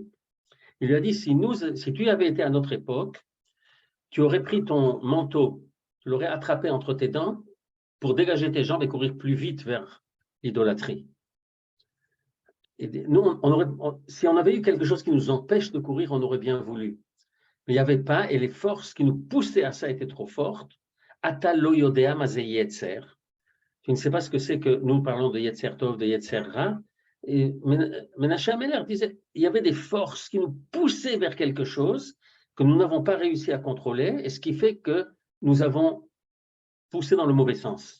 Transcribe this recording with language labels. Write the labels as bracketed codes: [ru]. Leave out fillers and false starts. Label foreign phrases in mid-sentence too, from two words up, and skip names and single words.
[fr] Il lui a dit, si tu avais été à notre époque, tu aurais pris ton manteau, tu l'aurais attrapé entre tes dents pour dégager tes jambes et courir plus vite vers l'idolâtrie. Et nous, si on avait eu quelque chose qui nous empêche de courir, on aurait bien voulu. Mais il n'y avait pas, et les forces qui nous poussaient à ça étaient trop fortes. [he] אתה לא יודע מה זה יצר. [fr] Tu ne sais pas ce que c'est que nous parlons de [he] יצר טוב, [fr] de [he] יצר רע. [fr] Et Ménaché Ameler disait, il y avait des forces qui nous poussaient vers quelque chose que nous n'avons pas réussi à contrôler, et ce qui fait que nous avons poussé dans le mauvais sens.